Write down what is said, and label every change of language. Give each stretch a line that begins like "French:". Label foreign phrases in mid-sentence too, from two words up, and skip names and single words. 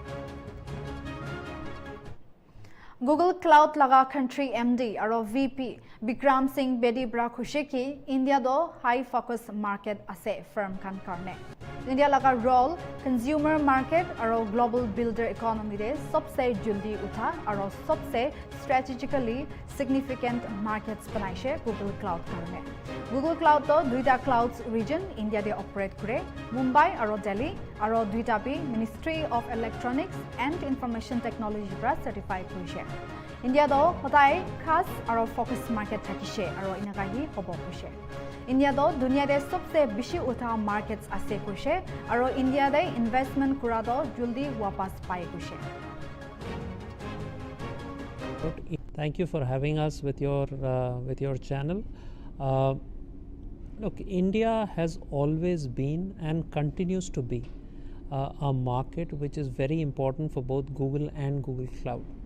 Naga Pidgin: Google Cloud laga country MD aro VP Bikram Singh Bedi bra khushe ki India do
English: high focus market
Naga Pidgin: ase firm kan karne. India laga role
English: consumer market
Naga Pidgin: aro
English: global builder economy
Naga Pidgin: de sabse jaldi utha aro sabse
English: strategically significant markets
Naga Pidgin: banaise Google Cloud karne. Google Cloud to duita
English: clouds region
Naga Pidgin: India de operate kore Mumbai aro Delhi aro duita bi Ministry of Electronics and Information Technology bra certified koise. India do hotai khas aro
English: focus market
Naga Pidgin: thakise aro inaga hi hobo koise. India do dunia de sabse bishi utha markets ase koise aro India de investment kura do juldi wapas pai koise.
English: Thank you for having us with your channel. Look, India has always been and continues to be a market which is very important for both Google and Google Cloud.